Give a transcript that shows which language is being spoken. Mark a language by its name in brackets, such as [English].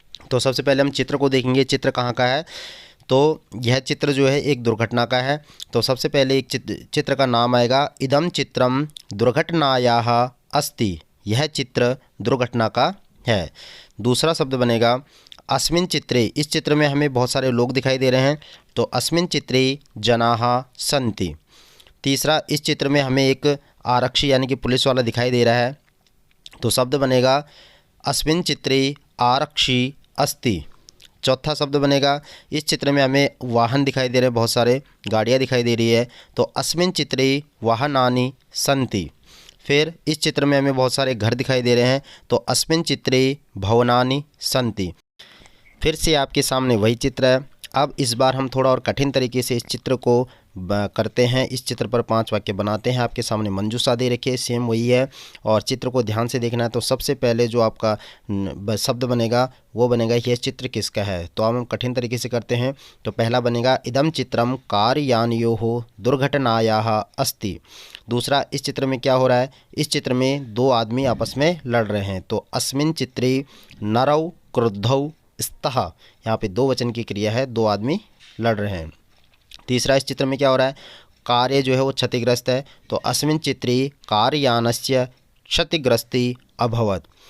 [Hindi] तो सबसे पहले हम चित्र को देखेंगे, चित्र कहाँ का है, तो यह चित्र जो है एक दुर्घटना का है। तो सबसे पहले एक चित्र का नाम आएगा, [Sanskrit] इदम चित्रम दुर्घटनायाः अस्ति, [Hindi] यह चित्र दुर्घटना का है। दूसरा शब्द बनेगा, [Sanskrit] अस्मिन् चित्रे, [Hindi] इस चित्र में हमें बहुत सारे लोग दिखाई दे रहे हैं। [Sanskrit] तो अस्मिन् चित्रे जनाः सन्ति। [Hindi] तीसरा, इस चित्र में हमें एक आरक्षी यानी कि पुलिस वाला दिखाई दे रहा है। तो शब्द बनेगा, [Sanskrit] अस्मिन् चित्रे आरक्षी अस्ति। [Hindi] चौथा शब्द बनेगा, इस चित्र में हमें वाहन दिखाई दे रहे हैं, बहुत सारे गाड़ियाँ दिखाई दे रही है। [Sanskrit] तो अस्मिन् चित्रे वाहनानि सन्ति। [Hindi] फिर इस चित्र में हमें बहुत सारे घर दिखाई दे रहे हैं। [Sanskrit] तो अस्मिन् चित्रे भवनानि सन्ति। [Hindi] फिर से आपके सामने वही चित्र है। अब इस बार हम थोड़ा और कठिन तरीके से इस चित्र को करते हैं। इस चित्र पर 5 वाक्य बनाते हैं। आपके सामने मंजूषा दे रखी है, सेम वही है और चित्र को ध्यान से देखना है। तो सबसे पहले जो आपका शब्द बनेगा वो बनेगा, यह चित्र किसका है। तो हम कठिन तरीके से करते हैं। तो पहला बनेगा, [Sanskrit] इदम चित्रम कारयानयोः दुर्घटनायाः अस्ति। [Hindi] दूसरा, इस चित्र में क्या हो रहा है, इस चित्र में दो आदमी आपस में लड़ रहे हैं, तो [Sanskrit] अस्मिन चित्रे नरौ क्रुद्धौ स्तः, [Hindi] यहाँ पे दो वचन की क्रिया है, दो आदमी लड़ रहे हैं। तीसरा, इस चित्र में क्या हो रहा है, कार्य जो है वो क्षतिग्रस्त है, तो [Sanskrit] अस्मिन चित्रे कारयानस्य क्षतिग्रस्ती अभवत्।